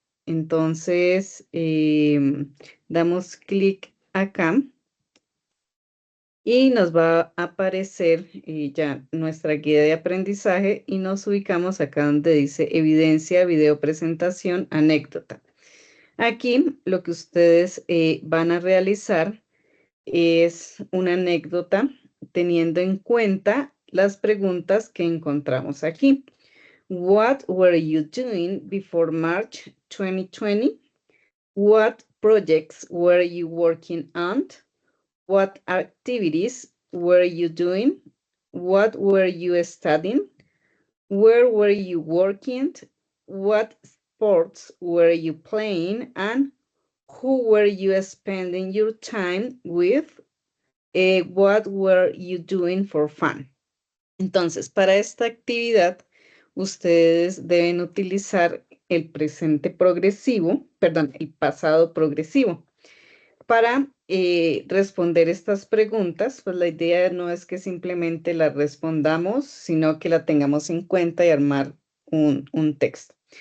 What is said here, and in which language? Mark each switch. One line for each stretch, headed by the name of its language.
Spanish: Entonces, damos clic acá y nos va a aparecer ya nuestra guía de aprendizaje y nos ubicamos acá donde dice evidencia, video presentación, anécdota. Aquí lo que ustedes van a realizar es una anécdota teniendo en cuenta las preguntas que encontramos aquí.
English: What were you doing before March 2020? What projects were you working on? What activities were you doing? What were you studying? Where were you working? What sports were you playing? And who were you spending your time with? What were you doing for fun?
Spanish: Entonces, para esta actividad, ustedes deben utilizar el presente progresivo, perdón, el pasado progresivo. Para responder estas preguntas, pues la idea no es que simplemente las respondamos, sino que la tengamos en cuenta y armar un texto.